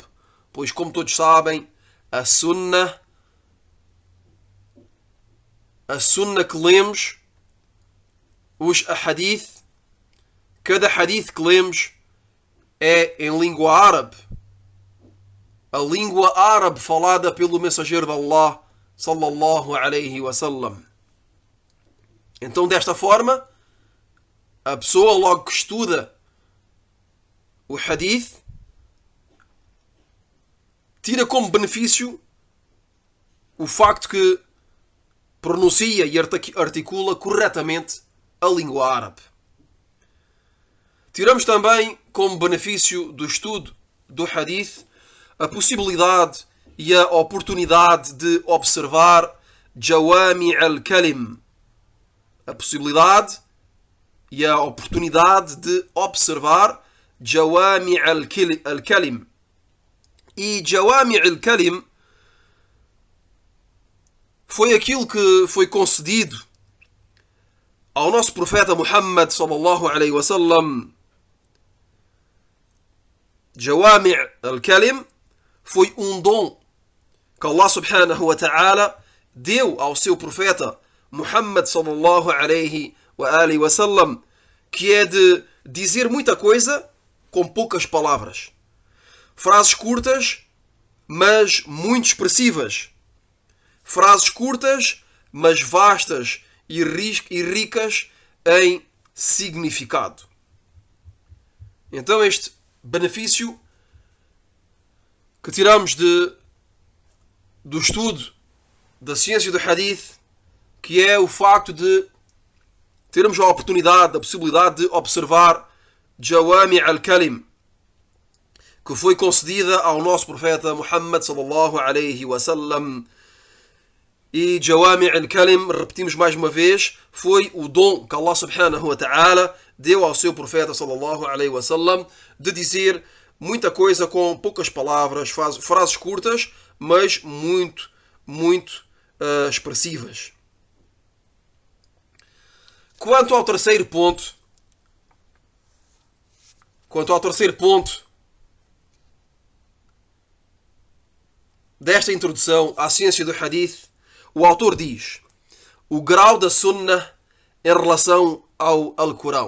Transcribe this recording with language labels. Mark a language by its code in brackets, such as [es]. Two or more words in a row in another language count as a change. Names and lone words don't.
[pt] Pois, como todos sabem, a sunnah que lemos, os ahadith, cada hadith que lemos é em língua árabe. A língua árabe falada pelo mensageiro de Allah, [ar] صلى الله عليه وسلم. [pt] Então, desta forma, a pessoa logo que estuda o hadith tira como benefício o facto que pronuncia e articula corretamente a língua árabe. Tiramos também como benefício do estudo do hadith a possibilidade e a oportunidade de observar [ar] جوامع الكلم. [pt] A possibilidade e a oportunidade de observar [ar] جوامع الكلم. [pt] E [ar] جوامع الكلم [pt] foi aquilo que foi concedido ao nosso profeta Muhammad [ar] صلى الله عليه وسلم. جوامع الكلم [pt] foi um dom que Allah [ar] سبحانه وتعالى [pt] deu ao seu profeta Muhammad [ar] صلى الله عليه وسلم, [pt] que é de dizer muita coisa com poucas palavras. Frases curtas, mas muito expressivas. Frases curtas, mas vastas e ricas em significado. Então este benefício que tiramos do estudo da ciência do hadith, que é o facto de termos a oportunidade, a possibilidade de observar [ar] جوامع الكلم, [pt] que foi concedida ao nosso profeta Muhammad [ar] صلى الله عليه وسلم. [pt] E [ar] جوامع الكلم, [pt] repetimos mais uma vez, foi o dom que Allah [ar] سبحانه وتعالى [pt] deu ao seu profeta [ar] صلى الله عليه وسلم [pt] de dizer muita coisa com poucas palavras, frases curtas, mas muito expressivas. Quanto ao terceiro ponto desta introdução à ciência do hadith, o autor diz: o grau da sunnah em relação ao Alcorão.